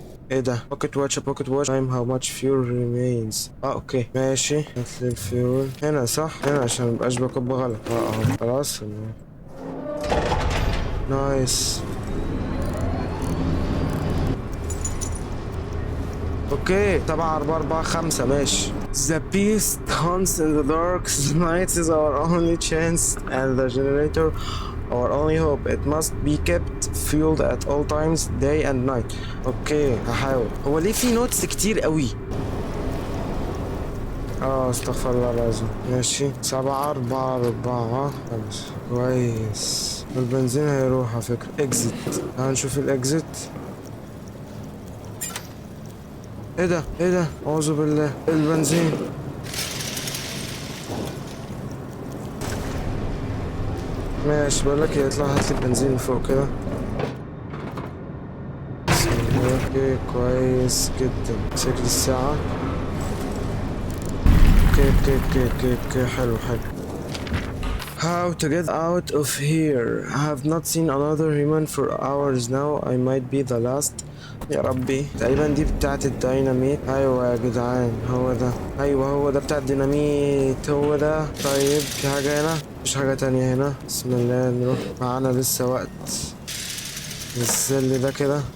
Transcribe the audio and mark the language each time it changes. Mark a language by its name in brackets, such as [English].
[Arabic] ايه ده؟ [English] pocket watch time how much fuel remains. [Arabic] اوكي ماشي. هاتلي الفيول هنا صح؟ هنا عشان مبقاش بكب غلط. اهو خلاص. نايس. اوكي 7 4 4 5 ماشي. [English] The beast hunts in the dark night is our only chance and the generator our only hope. It must be kept fueled at all times day and night. [Arabic] اوكي هحاول. هو ليه في نوتس كتير قوي؟ استغفر الله العظيم. ماشي 7 4 4 5. كويس. البنزين هيروح على فكرة. اكزيت. هنشوف الاكزيت. ايه ده؟ اعوذ بالله. البنزين. ماشي. بقولك ايه، اطلع هاتلي البنزين فوق كده. بسم الله. اوكي كويس جدا. شكل الساعة. اوكي حلو. [English] How to get out of here? I have not seen another human for hours now. I might be the last. [Arabic] يا ربي تقريبا دي بتاعت الديناميت. ايوه يا جدعان هو ده. ايوه هو ده بتاع الديناميت هو ده. طيب في حاجة هنا؟ مفيش حاجة تانية هنا. بسم الله نروح. معانا لسه وقت. نزل ده كده.